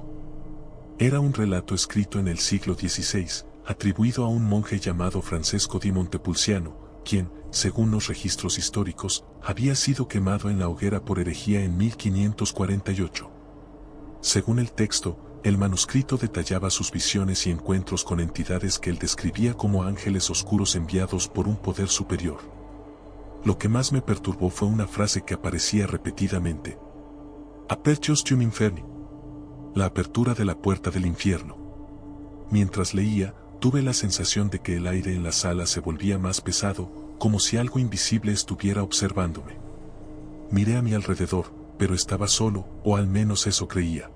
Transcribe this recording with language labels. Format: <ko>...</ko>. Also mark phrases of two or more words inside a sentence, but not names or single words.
<es>Era un relato escrito en el siglo XVI, atribuido a un monje llamado Francesco di Montepulciano, quien, según los registros históricos, había sido quemado en la hoguera por herejía en 1548. Según el texto, el manuscrito detallaba sus visiones y encuentros con entidades que él describía como ángeles oscuros enviados por un poder superior. Lo que más me perturbó fue una frase que aparecía repetidamente:</es> <la>Apertius tuum inferni.</la> <es>La apertura de la puerta del infierno. Mientras leía, tuve la sensación de que el aire en la sala se volvía más pesado, como si algo invisible estuviera observándome. Miré a mi alrededor, pero estaba solo, o al menos eso creía.</es>